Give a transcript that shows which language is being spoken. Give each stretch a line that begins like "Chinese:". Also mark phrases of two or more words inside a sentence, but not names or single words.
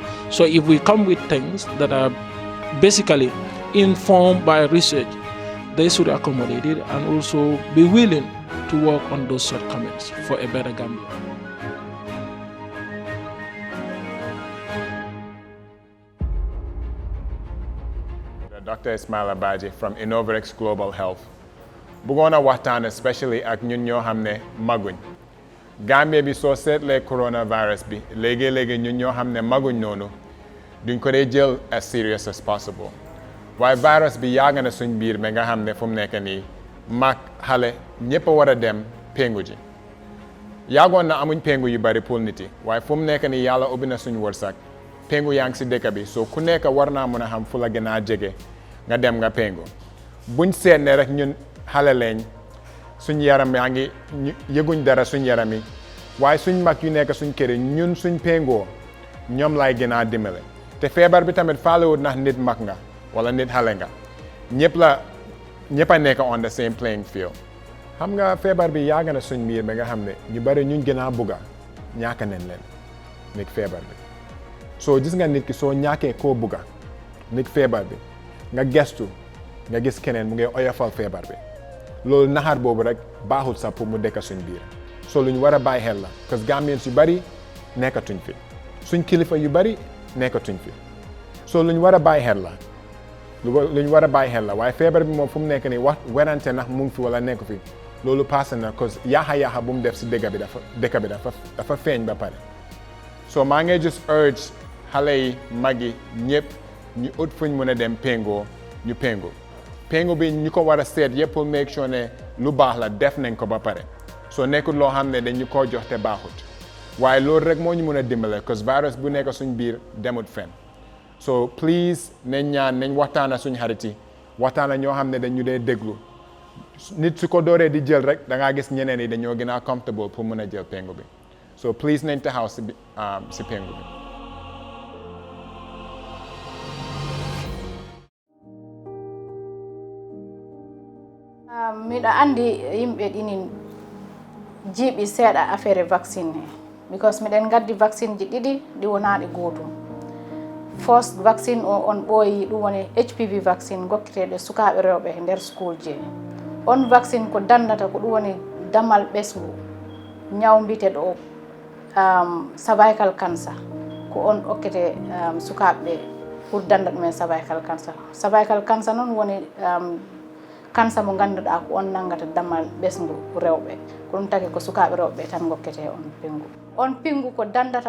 English: So if we come with things that are basically informed by research, they should accommodate it and also be willing to work on those shortcomings for a better Gambia. Dr. Ismail Abaji from Innovarex Global Health.
Wolof: bëggoon a waxtaan especially ak ñun ñoo xam ne maguñ Gambia bi soo seetlee coronavirus bi léegi ñun ñoo xam ne maguñ noonu duñ ko dee jël
English: as serious as possible
Wolof: waaye virus bi yàgg na suñ biir ba nga xam ne fu mu nekk nii mag xale ñëpp a war a dem pengu ji yàggoon na amuñ pengu yu bari pour nit yi waaye fu mu nekk nii yàlla ubbi na suñ wërsëg pengu yaa ngi si dëkk bi soo ku nekk war naa mën a xam fu la gën a jege nga dem nga pengu buñ seet ne rek ñun xale leñ suñ yaram yaa ngi yëguñ dara suñ yaram yi waaye suñ mag yu nekk suñ kër yi ñun suñ pengoo ñoom lay gën a dimbale te feebar bi tamit faalewut ndax nit mag nga wala nit xale nga ñëpp a nekk
English: on the same playing field
Wolof: xam nga feebar bi yàgg na suñ miir ba nga xam ne ñu bari ñuñ gën a bugga ñàkk nañ leen nit feebar bi soo gis nga nit ki soo ñàkkee koo bugga nit feebar bi nga gestu nga gis keneen mu ngi oyofal feebar bi loolu naxaar boobu rek baaxul sax pour mu dëkk suñ biir soo lu ñu war a bàyyi xel la parce que Gambiens yu bari nekkatuñ fi suñ kilifa yu bari nekkatuñ fi soo lu ñu war a bàyyi xel la lu ñu war a bàyyi xel la waaye feebar bi moom fu mu nekk nii wax werante ndax mu ngi fi wala nekku fi loolu passé na cause yaaxa bu mu def si dëkk bi dafa feeñ ba pare soo maa ngi
English: just urge
Wolof: xale yi mag yi ñëpp ñu ut fuñ mën a dem péngoo ñu péngu bi ñu ko war a seet yëpp pour
English: make sure
Wolof: ne lu baax la def nañ ko ba pare soo nekkul loo xam ne dañu koo jox te baaxut waaye loolu rek moo ñu mën a dimbale cause virus bu nekk suñ biir demut fenn
English: so please
Wolof: nañ ñaan nañ waxtaana suñ xarit yi waxtaana ñoo xam ne dañu dee déglu nit su ko dooree di jël rek da ngaa gis ñeneen yi dañoo gën a comfortable pour mën a jël péngu bi
English: so please
Wolof: nañ taxaw si péngu bi
Fula: miɗo andi yimɓe ɗinin jiiɓi seeɗa affaire vaccine he because miɗen gaddi vaccine ji ɗiɗi ɗi wonaɗe gootum
English: first vaccine
Fula: o on ɓooyi ɗum woni
English: HPV vaccine
Fula: gokkiteɗo sukaɓe rewɓe e nder school je on vaccine ko dandata ko ɗum woni damal ɓesgu ñaw mbiteɗo
English: cervical cancer
Fula: ko on okkete sukaɓe pour danda ɗumen
English: cervical cancer
Fula: noon woni cancer mo ganduɗa ko on nangata damal ɓesgu rewɓe ko ɗum tagi ko sukaɓe rewɓe tan gokkete on pingu ko dandata